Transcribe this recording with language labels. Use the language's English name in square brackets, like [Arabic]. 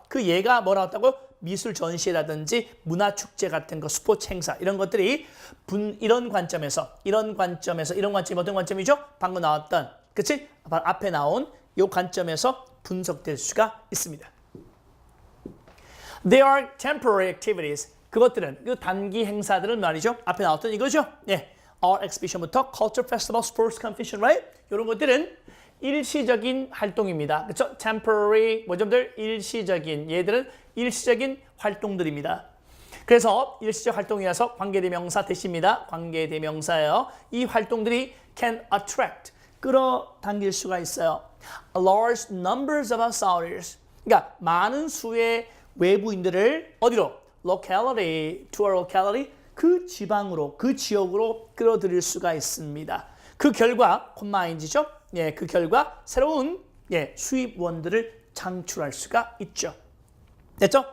[Korean] 그 예가 뭐라고 했다고? 미술 전시라든지 문화 축제 같은 거, 스포츠 행사 이런 것들이 이런 관점이 어떤 관점이죠? 방금 나왔던, 그렇지? 앞에 나온 이 관점에서 분석될 수가 있습니다. [English] They are temporary activities. [Korean] 그것들은, 그 단기 행사들은 말이죠. 앞에 나왔던 이거죠. 네. [English] Art exhibition부터 culture festival, sports competition, right? [Korean] 이런 것들은 일시적인 활동입니다. 그렇죠? temporary, 뭐좀들 일시적인, 얘들은 일시적인 활동들입니다. 그래서 일시적 활동이라서 관계대명사 대시입니다. 관계대명사예요. 이 활동들이 [English] can attract, [Korean] 끌어당길 수가 있어요. [English] large numbers of outsiders. [Korean] 그러니까 많은 수의 외부인들을 어디로? locality, to a locality, 그 지방으로, 그 지역으로 끌어들일 수가 있습니다. 그 결과, 콤마인지죠? 예, 그 결과 새로운 수입원들을 창출할 수가 있죠. 됐죠?